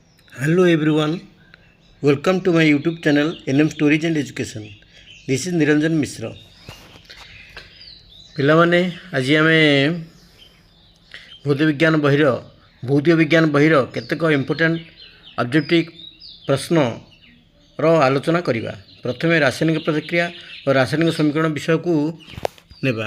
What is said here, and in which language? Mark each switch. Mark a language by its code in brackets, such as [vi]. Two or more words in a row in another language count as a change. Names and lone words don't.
[en] Hello everyone, welcome to my YouTube channel NM Stories and Education. This is Niranjan Mishra. [or] ପିଲାମାନେ ଆଜି ଆମେ ଭୌତିକ ବିଜ୍ଞାନ ବହିର କେତେକ [en] important objective [or] ପ୍ରଶ୍ନର ଆଲୋଚନା କରିବା। ପ୍ରଥମେ ରାସାୟନିକ ପ୍ରତିକ୍ରିୟା ଓ ରାସାୟନିକ ସମୀକରଣ ବିଷୟକୁ ନେବା।